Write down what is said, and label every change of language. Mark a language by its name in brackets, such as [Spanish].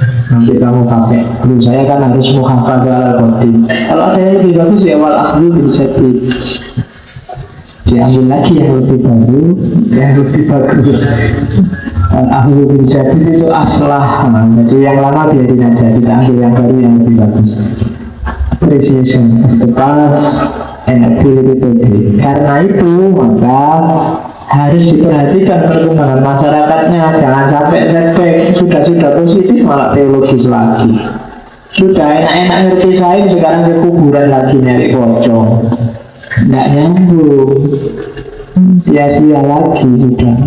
[Indonesian] Nanti kamu pakai. Dulu saya kan harus [Arabic] muhafadzah al-qadim. [Indonesian] Kalau ada yang lebih bagus ya [Arabic] wal akhlu bil jadid. [Indonesian] Diambil lagi yang lebih baru, yang lebih bagus. [Arabic] Wal akhlu bil jadid [Indonesian] itu [Arabic] aslah. [Indonesian] Jadi yang lama biarin aja, kita ambil yang baru yang lebih bagus. [English] Appreciation of the past and ability to build. [Indonesian] Karena itu maka harus diperhatikan perkembangan masyarakatnya. Jangan sampai setback. Sudah positif malah teologis lagi. Sudah enak-enak ngerti sains, sekarang ke kuburan lagi nyari pocong. Nggak nyambung, sia-sia lagi sudah.